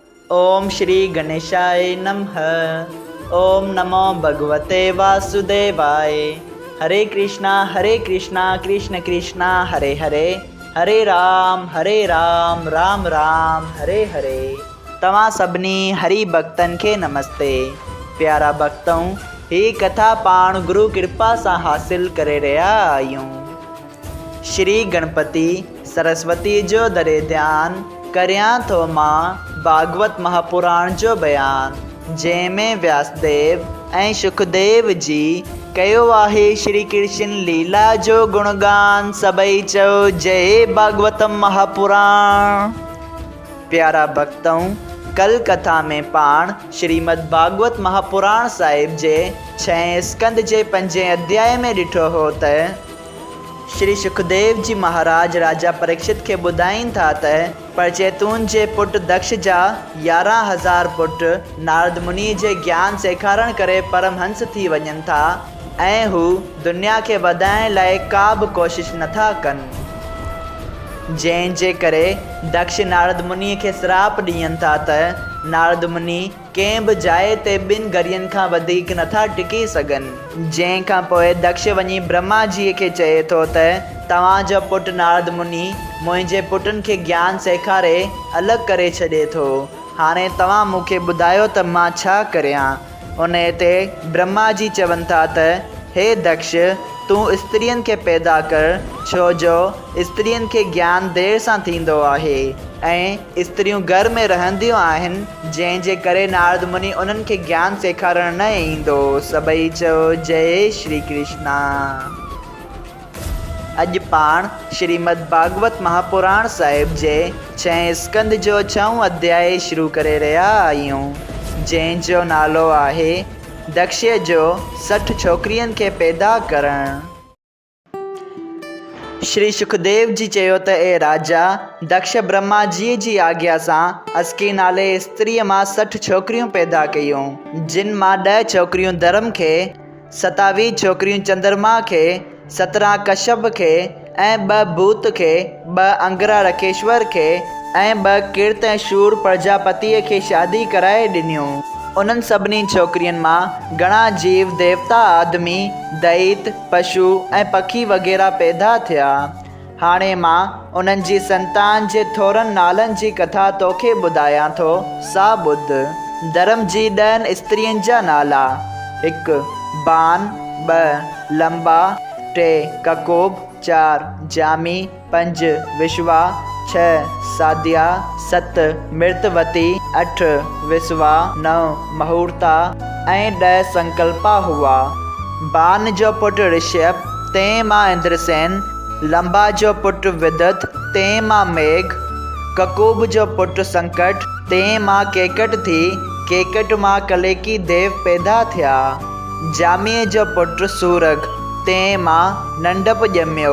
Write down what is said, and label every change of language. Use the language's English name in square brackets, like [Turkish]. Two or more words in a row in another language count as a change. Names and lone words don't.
[Sanskrit] ओम श्री गणेशाय नमः। ओम नमो भगवते वासुदेवाय। हरे कृष्णा कृष्ण कृष्णा हरे हरे, हरे राम राम राम हरे हरे। [Sindhi] तव्हां सभिनी हरि भक्तन के नमस्ते। प्यारा भक्तों, ही कथा पाण गुरु कृपा से हासिल करे रहा आयूं। श्री गणपति सरस्वती जो दरे ध्यान करियां थो मां भागवत महापुराण जो बयान, जंहिंमें व्यासदेव ऐं सुखदेव जी कयो आहे श्री कृष्ण लीला जो गुणगान। सभई चओ जय भागवतम महापुराण। प्यारा भक्तों, कल कथा में पाण श्रीमद् भागवत महापुराण साहिब जे 6 स्कंद जे 5 अध्याय में ॾिठो हो त श्री सुखदेव जी महाराज राजा परीक्षित के ॿुधाइनि था त परचेतून जे पुट दक्ष जा 11,000 पुट नारद मुनि जे ज्ञान सेखारण करे परमहंस थी वञनि था ऐं हू दुनिया के वधाइण लाइ का बि कोशिश नथा कनि। जंहिंजे करे दक्ष नारद मुनि खे श्राप ॾियनि था त नारद मुनि कंहिं बि जाइ ते 2 घड़ियुनि खां वधीक नथा टिकी सघनि। जंहिंखां पोइ दक्ष वञी ब्रह्मा जी खे चए थो त तव्हांजो पुटु नारद मुनि मुंहिंजे पुटनि खे ज्ञान सेखारे अलॻि करे छॾे थो। हाणे तव्हां मूंखे ॿुधायो त मां छा करियां। उन ते ब्रह्मा जी चवनि था त हे दक्ष, तूं स्त्रियुनि खे पैदा कर, छो जो स्त्रियुनि खे ज्ञान देर सां थींदो आहे ऐं स्त्रियूं घर में रहंदियूं आहिनि, जंहिंजे करे नारद मुनि उन्हनि खे ज्ञान सेखारण न ईंदो। सभई चओ जय श्री कृष्णा। अॼु पाण श्रीमद् भागवत महापुराण साहिब जे 6 स्कंद जो 6 अध्याय शुरू करे रहिया आहियूं, जंहिंजो नालो आहे दक्ष जो 60 छोकिरियुनि खे पैदा करणु। श्री सुखदेव जी चयो त ए राजा, दक्ष ब्रह्मा जी जी आज्ञा सां अस्की नाले स्त्रीअ मां 60 छोकिरियूं पैदा कयूं, जिन मां 10 छोकिरियूं धर्म खे, 27 छोकिरियूं चंद्रमा खे, 17 कश्यप खे ऐं 2 भूत खे, 2 अंगरा रकेश्वर खे ऐं 2 कीर्त ऐं शूर प्रजापतिअ खे शादी कराए ॾिनियूं। उन्हनि सभिनी छोकिरियुनि मां घणा जीव देवता, आदमी, दैत, पशु ऐं पखी वग़ैरह पैदा थिया। हाणे मां उन्हनि जी संतान जे थोरनि नालनि जी कथा तोखे ॿुधायां थो, सा ॿुध। धर्म जी 10 स्त्रियुनि जा नाला: 1 बान, 2 लंबा, 3 ककोब, 4 जामी, 5 विश्वा, 6 साध्या, 7 मृतवती, 8 विश्वा, 9 मुहूर्ता ऐं 10 संकल्पा हुआ। बान जो पुटु ऋषभ, तंहिं मां इंद्रसेन। लंबा जो पुटु विदत, तंहिं मां मेघ। ककूब जो पुटु संकट, तंहिं मां केकट थी। केकट मां कलेकी देव पैदा थिया। जामीअ जो पुटु सूरग, तंहिं मां नंढप ॼमियो।